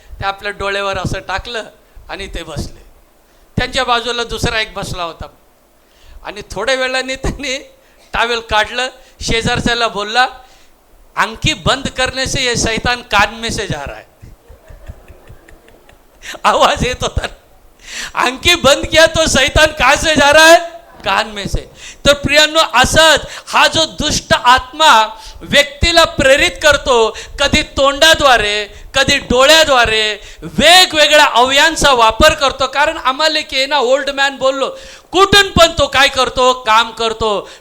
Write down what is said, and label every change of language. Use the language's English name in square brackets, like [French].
[Marathi] ते आपल्या डोळ्यावर असं टाकलं आणि ते बसले. त्यांच्या बाजूला दुसरा एक बसला होता. आणि थोड्या वेळाने त्यांनी टावेल काढलं, शेजारच्याला बोलला, [Hindi] आंखी बंद करने से ये शैतान कान में से जा रहा है. [Marathi] आवाज येत होता. [Hindi] आंखी बंद किया तो शैतान कहां से जा रहा है? कान में से. [Marathi] तर प्रियांनो, असंच हा जो दुष्ट आत्मा व्यक्तीला प्रेरित करतो, कधी तोंडाद्वारे, कधी डोळ्याद्वारे, वेगवेगळ्या अवयांचा वापर करतो. कारण आम्हाला की ना, ओल्ड मॅन बोललो, कुठून पण तो काय करतो? काम करतो.